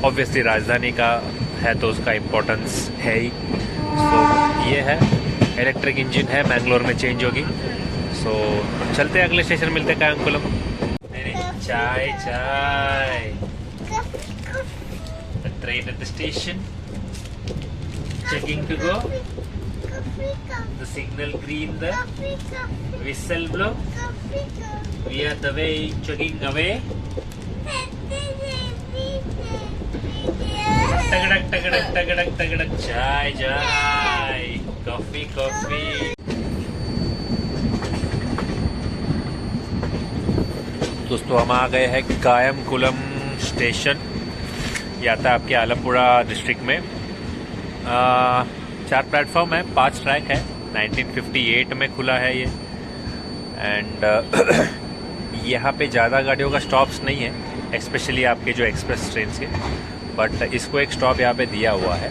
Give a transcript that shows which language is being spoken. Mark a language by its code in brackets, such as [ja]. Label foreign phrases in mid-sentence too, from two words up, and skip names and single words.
[hi] ऑब्वियसली राजधानी का है तो उसका इम्पोर्टेंस है ही। सो ये है, [en] electric engine [hi] है, मैंगलोर में चेंज होगी। सो चलते हैं, अगले स्टेशन मिलते हैं कायमकुलम। [en] चाय चाय, train at the station, checking to go, the signal green, the whistle blow, we are the way chugging away, tagadak tagadak tagadak tagadak, [hi] चाय चाय, [en] coffee coffee। [hi] दोस्तों हम आ गए हैं कायमकुलम स्टेशन, ये आता है आपके आलपुड़ा डिस्ट्रिक्ट में। 4 प्लेटफॉर्म है, 5 ट्रैक है। 1958 में खुला है ये एंड यहाँ पे ज़्यादा गाड़ियों का स्टॉप्स नहीं है, स्पेशली आपके जो [en] express train [hi] के, बट इसको एक स्टॉप यहाँ पे दिया हुआ है।